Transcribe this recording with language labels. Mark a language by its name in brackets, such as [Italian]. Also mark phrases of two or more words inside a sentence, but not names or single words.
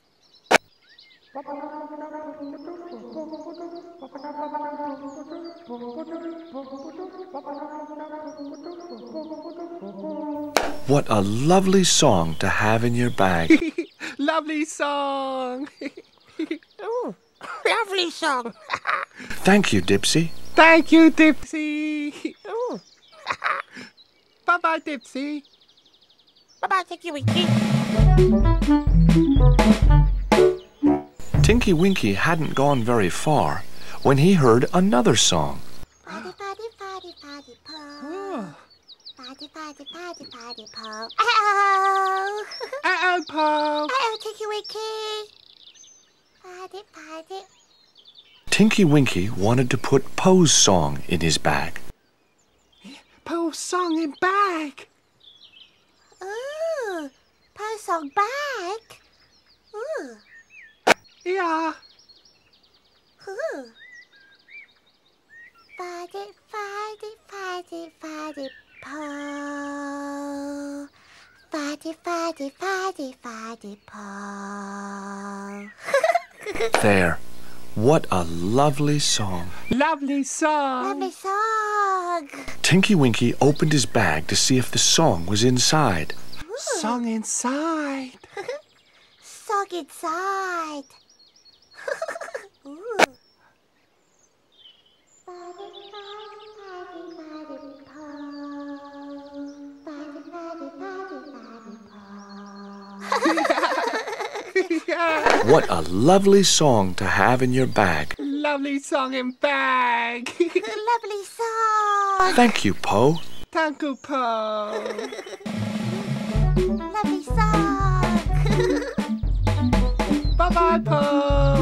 [English] What a lovely song to have in your bag. Lovely song. Ooh, lovely song. Thank you, Dipsy. Thank you, Dipsy. Ooh. Bye-bye, Dipsy. Bye-bye, Tinky Winky. Tinky Winky hadn't gone very far when he heard another song. Paddy, paddy, paddy, paddy, po. Oh. Paddy, paddy, paddy, paddy, po. Uh-oh. Uh-oh, Paul. Uh-oh, Tinky Winky. Paddy, paddy. Tinky Winky wanted to put Po's song in his bag. Po's song in bag. Ooh, Po's song bag. Ooh, Yeah. ooh. Paddy, paddy, paddy, paddy, po. Paddy, paddy, paddy, paddy, po. There. What a lovely song. Lovely song. Lovely song. Tinky Winky opened his bag to see if the song was inside. Song inside. Song inside. Ooh. Paddy, paddy, paddy, paddy, po. Paddy, paddy, paddy, paddy, po. What a lovely song to have in your bag. Lovely song in bag. Lovely song. Thank you, Po. Thank you, Po. Lovely song. Bye-bye, Po.